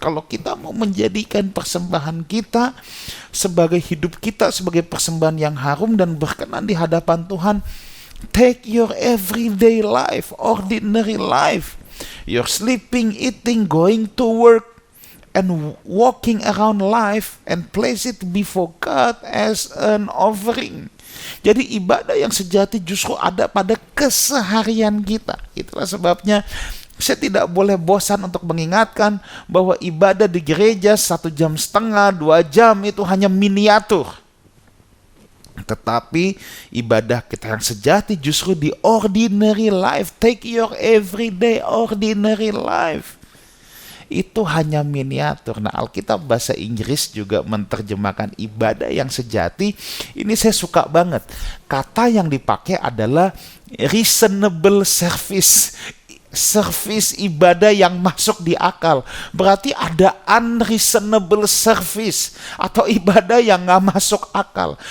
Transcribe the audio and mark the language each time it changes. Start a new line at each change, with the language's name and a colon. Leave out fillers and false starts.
Indonesian: Kalau kita mau menjadikan persembahan kita sebagai hidup kita sebagai persembahan yang harum dan berkenan di hadapan Tuhan,
English: take your everyday life, ordinary life. You're sleeping, eating, going to work, and walking around life and place it before God as an offering.
Indonesian: Jadi ibadah yang sejati justru ada pada keseharian kita. Itulah sebabnya saya tidak boleh bosan untuk mengingatkan bahwa ibadah di gereja 1,5 jam, 2 jam itu hanya miniatur. Tetapi ibadah kita yang sejati justru di ordinary life.
English: Take your everyday ordinary life.
Indonesian: Itu hanya miniatur. Nah, Alkitab bahasa Inggris juga menerjemahkan ibadah yang sejati. Ini saya suka banget. Kata yang dipakai adalah reasonable service. Service ibadah yang masuk di akal. Berarti ada unreasonable service atau ibadah yang gak masuk akal.